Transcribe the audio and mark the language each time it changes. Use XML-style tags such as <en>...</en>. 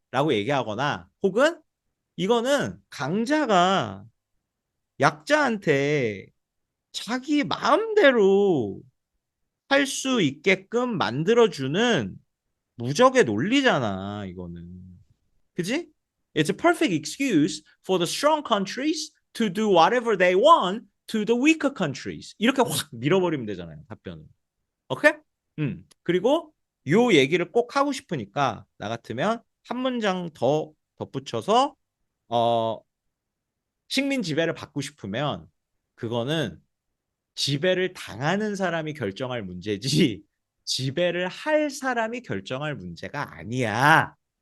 <ko>라고 얘기하거나 혹은 이거는 강자가 약자한테 자기 마음대로 할 수 있게끔 만들어주는 무적의 논리잖아, 이거는. 그지?</ko> <en>It's a perfect excuse for the strong countries to do whatever they want to the weaker countries.</en> <ko>이렇게 확 밀어버리면 되잖아요, 답변을. 오케이? 그리고 요 얘기를 꼭 하고 싶으니까 나 같으면 한 문장 더 덧붙여서 어, 식민 지배를 받고 싶으면 그거는 지배를 당하는 사람이 결정할 문제지 지배를 할 사람이 결정할 문제가 아니야.</ko>